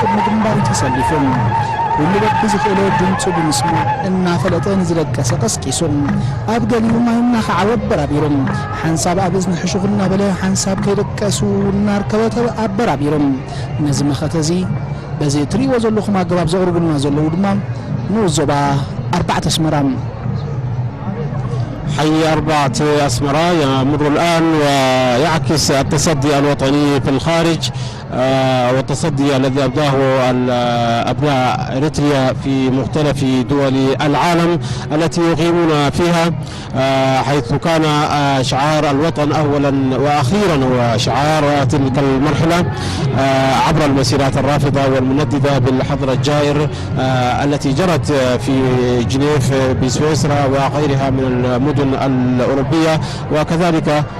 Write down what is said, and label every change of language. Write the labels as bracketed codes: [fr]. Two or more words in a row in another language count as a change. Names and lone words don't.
[ti] ቅድሚ ግንባሩ ተሰሊፎም ኩሉ በቢ ዝኽእሎ ድምፁ ብምስማዕ እናፈለጠ ንዝለቀሰ ቀስቂሶም ኣብ ገሊኡ ማይ እናኸዓወ ኣበራቢሮም ሓንሳብ ኣብ እዝኒ ሕሹኽ እናበለ ሓንሳብ ከይደቀሱ እናርከበ ኣበራቢሮም ነዚ መኸተ እዚ በዚ ትሪእዎ ዘለኹም ኣገባብ ዘቕርቡልና ዘለዉ ድማ ንዞባ 4 ኣስመራ [ar] حي 4 أسمرة يمر الآن ويعكس التصدي الوطني في الخارج والتصدي الذي أبداه أبناء إريتريا في مختلف دول العالم التي يقيمون فيها حيث كان شعار الوطن أولا وأخيرا هو شعار تلك المرحلة عبر المسيرات الرافضة والمنددة بالحظر الجائر التي جرت في جنيف بسويسرا وغيرها من المدن الأوروبية وكذلك